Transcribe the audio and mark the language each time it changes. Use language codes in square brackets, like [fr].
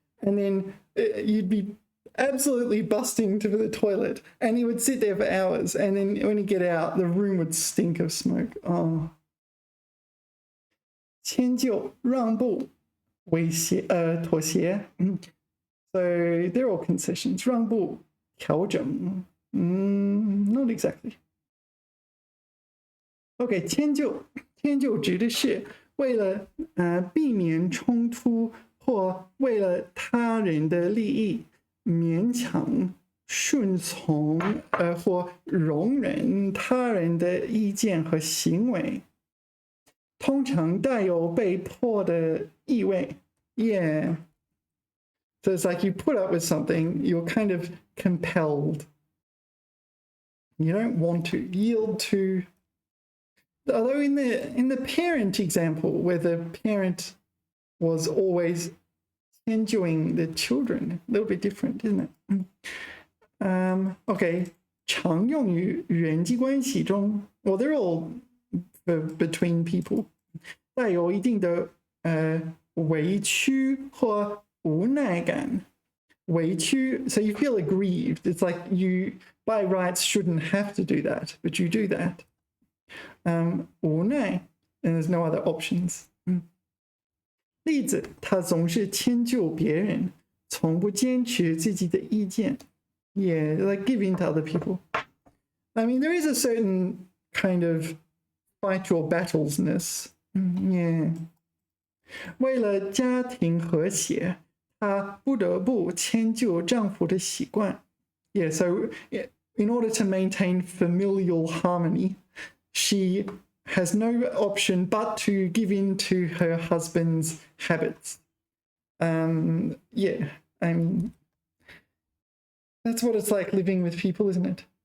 [en] And then you'd be absolutely busting to the toilet, and he would sit there for hours, and then when he'd get out, the room would stink of smoke. Oh. [zh] 迁就让步妥协 [en] So they're all concessions. [zh] 让步调整 [en] not exactly. [zh] OK, 迁就指的是为了避免冲突或为了他人的利益勉强顺从或容忍他人的意见和行为，通常带有被迫的意味。 [en] Yeah. So it's like you put up with something, you're kind of compelled. You don't want to yield to. Although in the parent example, where the parent was always enjoying the children, a little bit different, isn't it? Okay, [zh] 常用于人际关系中 [en] well, they're all between people. [zh] 带有一定的委屈或无奈感。 [en] 委屈 so you feel aggrieved. It's like you, by rights, shouldn't have to do that, but you do that. 无奈 and there's no other options. [zh] 例子，他总是迁就别人，从不坚持自己的意见。 [en] Yeah, like giving to other people. I mean, there is a certain kind of fight your battlesness. Yeah. [zh] 为了家庭和谐，她不得不迁就丈夫的习惯。 [en] Yeah, so in order to maintain familial harmony, she has no option but to give in to her husband's habits. Yeah, I mean, that's what it's like living with people, isn't it?